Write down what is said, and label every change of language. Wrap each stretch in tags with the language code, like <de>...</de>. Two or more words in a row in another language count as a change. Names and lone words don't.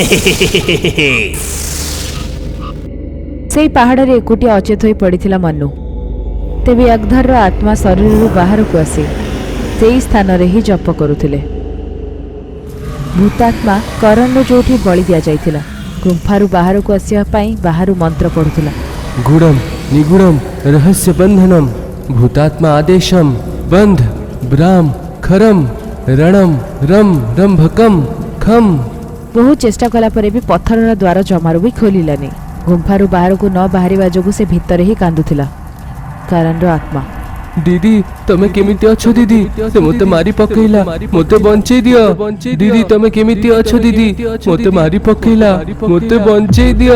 <or>ସେଇ ପାହାଡ଼ରେ ଏକୁଟିଆ ଅଚେତ ହୋଇ ପଡ଼ିଥିଲା ମନୁ। ତେବେ ଯଜ୍ଞଧରର ଆତ୍ମା ଶରୀରରୁ ବାହାରକୁ ଆସି ସେଇ ସ୍ଥାନରେ ହିଁ ଜପ କରୁଥିଲେ। ଭୂତାତ୍ମା କରଣରୁ ଯୋଉଠି ବଳି ଦିଆଯାଇଥିଲା, ଗୁମ୍ଫାରୁ ବାହାରକୁ ଆସିବା ପାଇଁ ବାହାରୁ ମନ୍ତ୍ର ପଢ଼ୁଥିଲା।</or> <sa>गुणम निगुणम रहस्य बंधनम भूतात्मा आदेशम बंध ब्राम खरम रणम रम रंभकम खम।</sa> <or>ବହୁ ଚେଷ୍ଟା କଲା ପରେ ବି ପଥରର ଦ୍ୱାର ଜମାରୁ ବି ଖୋଲିଲାନି। ଗୁମ୍ଫାରୁ ବାହାରକୁ ନ ବାହାରିବା ଯୋଗୁଁ ସେ ଭିତରେ ହିଁ କାନ୍ଦୁଥିଲା। କରଣର ଆତ୍ମା ଦିଦି ତମେ କେମିତି ଅଛ? ଦିଦି ସେ ମୋତେ ମାରି ପକେଇଲା, ମୋତେ ବଞ୍ଚେଇ ଦିଅ। ଦିଦି ତମେ କେମିତି ଅଛ? ଦିଦି ମୋତେ ମାରି ପକେଇଲା, ମୋତେ ବଞ୍ଚେଇ ଦିଅ।</or>